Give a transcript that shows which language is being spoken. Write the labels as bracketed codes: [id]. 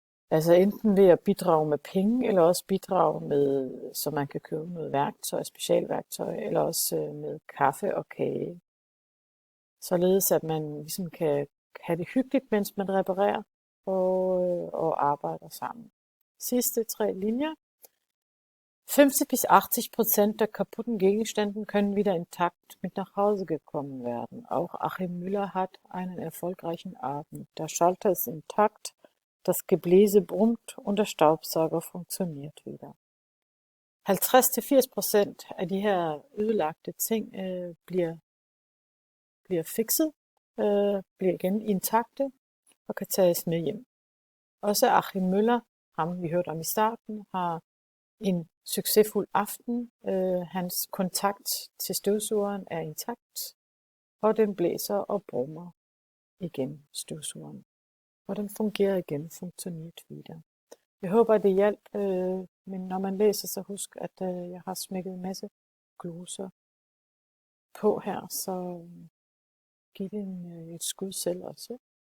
[da] Altså enten ved at bidrage med penge, eller også bidrage med, så man kan købe noget værktøj, specialværktøj, eller også med kaffe og kage. Således at man ligesom kan have det hyggeligt, mens man reparerer og arbejder sammen. Sidste 3 linjer. [de] 50-80% der kaputten Gegenständen können wieder intakt mit nach Hause gekommen werden. Auch Achim Müller hat einen erfolgreichen Abend. Der Schalter ist intakt, Das Gebläse brummt und der Staubsauger funktioniert wieder. [da] 50-80% af de her ødelagte ting bliver fikset, bliver igen intakte og kan tages med hjem. Også Achim Møller, ham vi hørte om i starten, har en succesfuld aften. Hans kontakt til støvsugeren er intakt, og den blæser og brummer igen, støvsugeren. Og den fungerer igen, [de] funktioniert wieder. [da] Jeg håber, det hjalp, men når man læser, så husk, at jeg har smækket en masse gloser på her, så giv det et skud selv også.